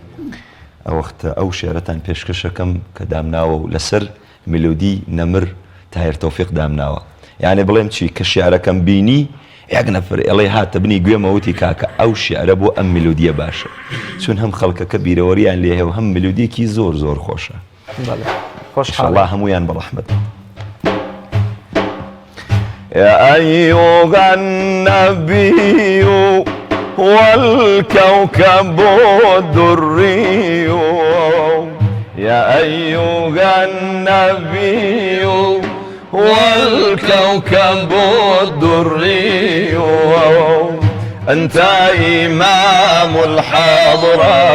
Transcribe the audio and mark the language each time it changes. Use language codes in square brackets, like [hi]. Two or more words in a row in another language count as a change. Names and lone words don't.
[ckb] ئەو وەختە ئەو شێعرەتان پێشکەشەکەم کە دامناوە و لەسەر مێلۆدی نەمر تاهر تۆفیق دامناوە یعنی بڵێم چی کە شیعرەکەم بینی یەک نەفر ئەڵێ هاتە بنی گوێمەوتی کاکە ئەو شیعرە بۆ ئەم ملودیە باشە چون هەم خەڵکەکە بیرەوەریان لێ هەم ملودیەکی زۆر زۆر خۆشە خۆشحاڵا هەمویان بەڕەحمەت. [ar] يا أيها النبي والكوكب الدري يا أيها النبي والكوكب الدري أنت إمام الحضرة